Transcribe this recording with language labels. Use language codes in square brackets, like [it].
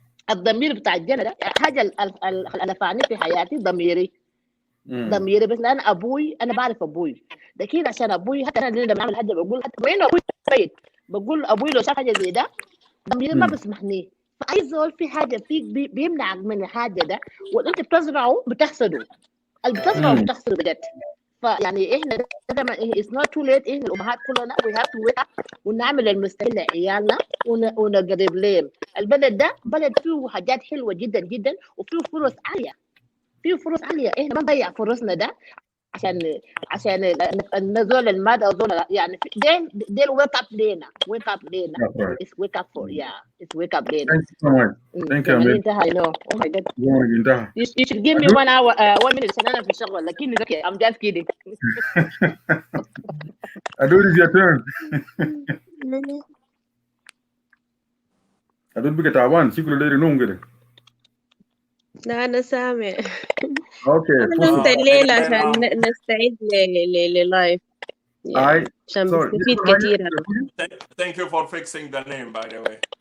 [ar] الضمير بتاع الجنة ده حاجة اللي فعني في حياتي ضميري بس لأن أبوي أنا بعرف أبوي لكن عشان أبوي حتى أنا لما أعمل حاجة بقول حتى وين أبوي بيت بقول أبوي لو شاف حاجة زي ده ضميري ما بسمحني. فأي زول في حاجة فيك بيمنعك من الحاجة ده وأنت بتزرعه بتحصده. اللي بتزرعه بتحصده بجد. فيعني احنا دايما [en] it's not too late. [ar] احنا الامهات كلنا [en] we have to wake up [ar] ونعمل المستحيل لعيالنا ونقرب لهم. البلد ده بلد فيه حاجات حلوه جدا جدا وفيه فرص عاليه، فيه فرص عاليه. احنا ما نضيع فرصنا ده عشان النزول المادة أظن يعني ديل [en] wake up [ar] لينا wake up لينا. [en] It's wake up for it's wake up Lina. Thank you so much. Thank you. [ar] انتهى. [en] Oh my God. [ar] انتهى. [en] You should give me 1 hour 1 minute [ar] عشان أنا في الشغل لكن [en] okay I'm just kidding. Adud, it's your turn. [ar] Adud بقى تعبان شكله داير ينوم كده. لا أنا سامع. اوكي أنا الليلة عشان نستعد للايف عشان بستفيد كثير. [en] Thank you for fixing the name, by the way.